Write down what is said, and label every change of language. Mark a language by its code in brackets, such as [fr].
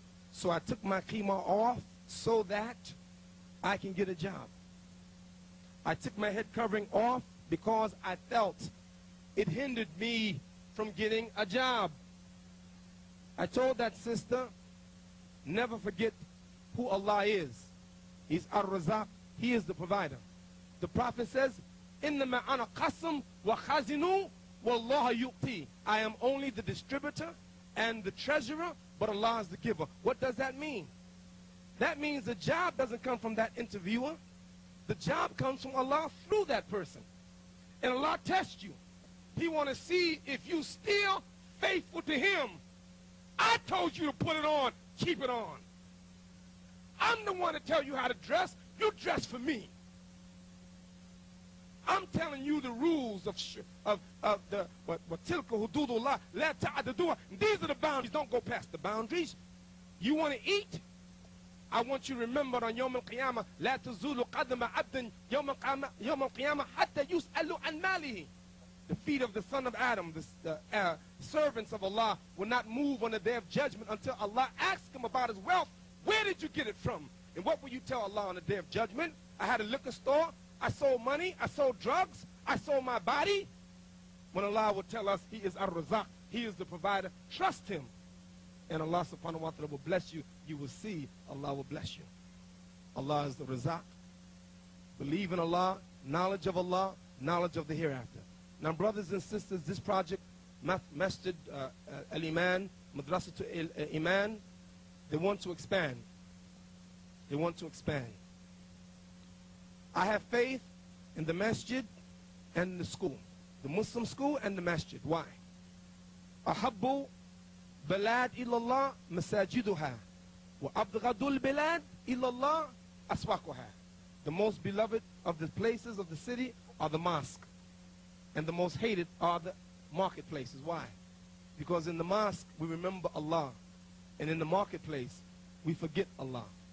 [en] So I took my khimar off so that I can get a job. I took my head covering off because I felt it hindered me from getting a job. I told that sister, never forget who Allah is. He's Ar-Razaq. He is the provider. [ar] The Prophet says, إِنَّمَا أَنَا قَسْمٌ وَخَازِنُ وَاللَّهُ يُؤْتِي. [en] I am only the distributor and the treasurer, but Allah is the giver. What does that mean? That means the job doesn't come from that interviewer. The job comes from Allah through that person. And Allah tests you. He wants to see if you still faithful to Him. I told you to put it on, keep it on. I'm the one to tell you how to dress. You dress for me. I'm telling you the rules of the [ar] tilka hududullah la ta'adduha. [en] These are the boundaries. Don't go past the boundaries. You want to eat? I want you remembered on Yawm al-Qiyamah. [ar] لا تزول قدم عبد يوم القيامة حتى يسأل عن ماله. [en] The feet of the son of Adam, the servants of Allah, will not move on the day of judgment until Allah asks him about his wealth. Where did you get it from? And what will you tell Allah on the day of judgment? I had a liquor store. I sold money. I sold drugs. I sold my body. When Allah will tell us He is Ar-Razaq, He is the provider, trust Him. And Allah subhanahu wa ta'ala will bless you. You will see Allah will bless you. Allah is the Razaq. Believe in Allah, knowledge of Allah, knowledge of the hereafter. Now, brothers and sisters, this project, Masjid Al-Iman, Madrasatul Iman, they want to expand. They want to expand. I have faith in the masjid and the school, the Muslim school and the masjid. Why? [ar] أحب بلاد إلى الله مساجدها وأبغض البلاد إلى الله أسواقها. [en] The most beloved of the places of the city are the mosque, and the most hated are the marketplaces. Why? Because in the mosque we remember Allah, and in the marketplace we forget Allah.